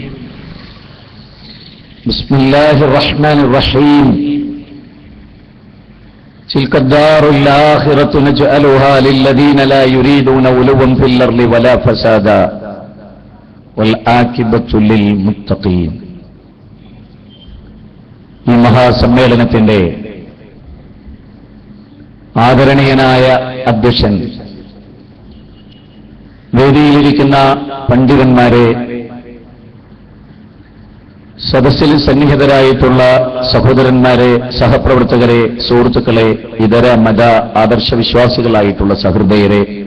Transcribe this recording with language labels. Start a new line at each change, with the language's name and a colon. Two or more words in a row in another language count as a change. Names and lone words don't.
Arabic: بسم الله الرحمن الرحيم. تلك الدار الآخرة نجعلها للذين لا يريدون علوا في الأرض ولا فسادا والآكبة للمتقين.
Malayalam: ഈ മഹാസമ്മേളനത്തിന്റെ ആദരണീയനായ അധ്യക്ഷൻ, വേദിയിലിരിക്കുന്ന പണ്ഡിതന്മാരെ, സദസ്സിൽ സന്നിഹിതരായിട്ടുള്ള സഹോദരന്മാരെ, സഹപ്രവർത്തകരെ, സുഹൃത്തുക്കളെ, ഇതര മത ആദർശവിശ്വാസികളായിട്ടുള്ള സഹൃദയരെ,